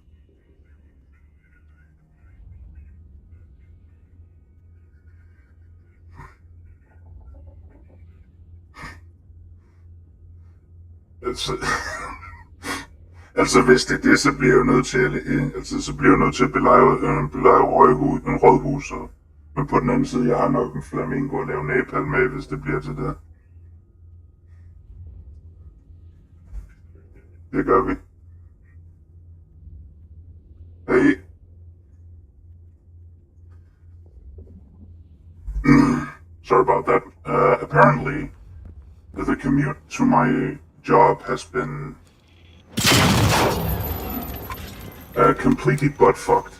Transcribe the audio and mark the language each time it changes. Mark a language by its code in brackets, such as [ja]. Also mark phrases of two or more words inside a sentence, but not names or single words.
[da] Altså, altså hvis det er det, så bliver jeg jo nødt til så bliver jeg nødt til at belejre en rådhus. Men på den anden side, jeg har nok en flamingo at lave napalm med, hvis det bliver til det. Det gør vi. [en] Hey. Sorry about that. Apparently, the commute to my job has been completely butt fucked.